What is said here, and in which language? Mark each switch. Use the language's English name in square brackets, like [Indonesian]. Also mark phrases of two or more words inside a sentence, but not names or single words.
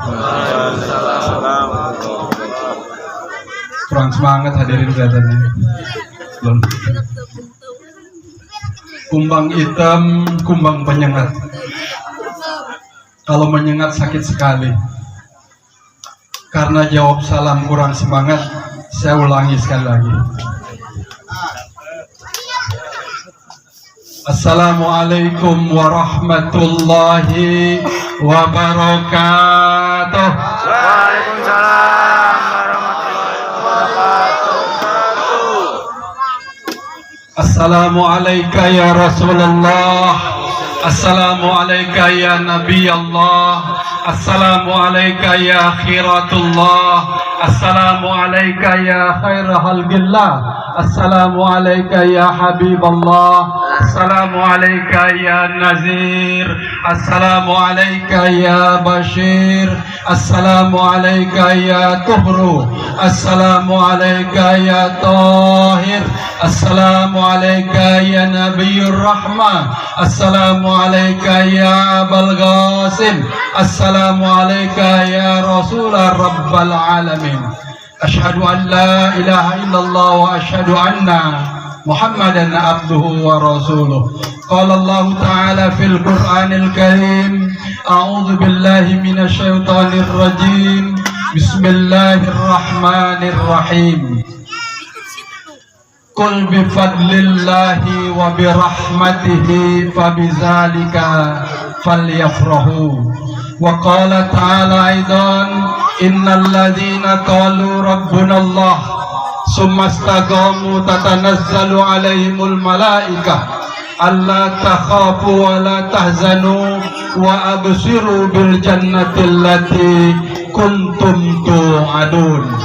[Indonesian] Kurang semangat hadirin kelihatannya. Kumbang hitam, kumbang penyengat. Kalau menyengat sakit sekali. Karena jawab salam kurang semangat, saya ulangi sekali lagi. [Arabic] السلام عليكم ورحمة الله وبركاته. وعليكم السلام ورحمة الله وبركاته. السلام عليكم يا رسول الله. السلام عليكم يا نبي الله. السلام عليكم يا خيرة الله. السلام عليكم يا خير خلق الله. السلام عليكم يا حبيب الله. السلام عليكم يا نذير. السلام عليكم يا بشير. السلام عليكم يا طهر. السلام عليكم يا طاهر. السلام عليكم يا نبي الرحمة. السلام عليكم يا أبا القاسم. السلام عليكم يا رسول الله رب العالمين. أشهد أن لا إله إلا الله وأشهد أن محمدا عبده ورسوله. قال الله تعالى في القرآن الكريم، أعوذ بالله من الشيطان الرجيم. بسم الله الرحمن الرحيم. قل بفضل الله وبرحمته فبذلك فليفرحوا. وقال تعالى أيضا إن الذين قالوا ربنا الله ثم استقاموا تتنزل عليهم الملائكة ألا تخافوا ولا تحزنوا وأبشروا بالجنة التي كنتم توعدون.